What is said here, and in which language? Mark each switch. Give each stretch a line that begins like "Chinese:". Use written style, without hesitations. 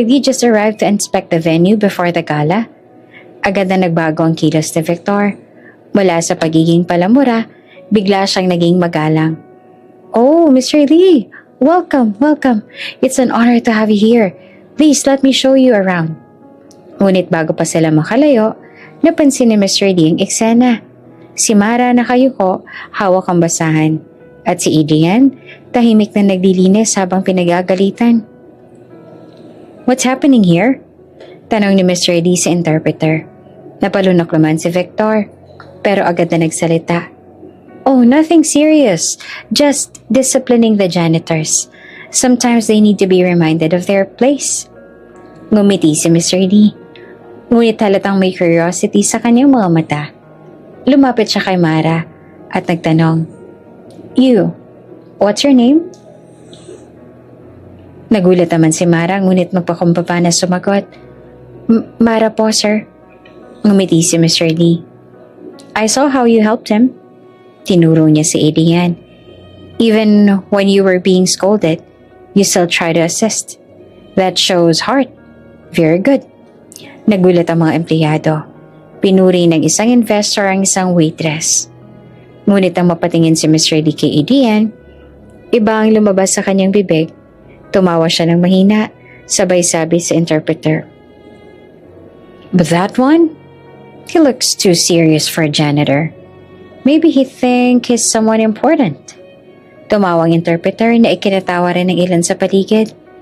English: D just arrived to inspect the venue before the gala.
Filipino: Agad na nagbago ang kilos ni Victor. Mula sa pagiging palamura, bigla siyang naging magalang. Oh, Mr. Lee!
English: Welcome, welcome. It's an honor to have you here. Please let me show you around.
Filipino: Ngunit bago pa sila makalayo, napansin ni Mr. Lee ang eksena. Si Mara nakayuko, hawak ang basahan. At si Adrian, tahimik na naglilinis habang pinagagalitan.
English: What's happening here?
Filipino: Tanong ni Mr. Lee sa interpreter. Napalunok naman si Victor, pero agad na nagsalita.
English: Oh, nothing serious. Just disciplining the janitors. Sometimes they need to be reminded of their place.
Filipino: Ngumiti si Mr. Lee. Ngunit halatang may curiosity sa kanyang mga mata. Lumapit siya kay Mara at nagtanong,
English: You, what's your name?
Filipino: Nagulat naman si Mara ngunit magpakumbaba na sumagot. Mara po, sir. Ngumiti si Mr. Lee.
English: I saw how you helped him.
Filipino: Tinuro niya si Adrian.
English: Even when you were being scolded, you still try to assist. That shows heart. Very good.
Filipino: Nagulat ang mga empleyado. Pinuri ng isang investor ang isang waitress. Ngunit ang mapatingin si Mr. Lee kay Adrian, iba ang lumabas sa kanyang bibig. Tumawa siya ng mahina, sabay sabi sa interpreter.
English: But that one? He looks too serious for a janitor. Maybe he think he's someone important.
Filipino: Tumawang interpreter na ikinatawa rin ng ilan sa paligid.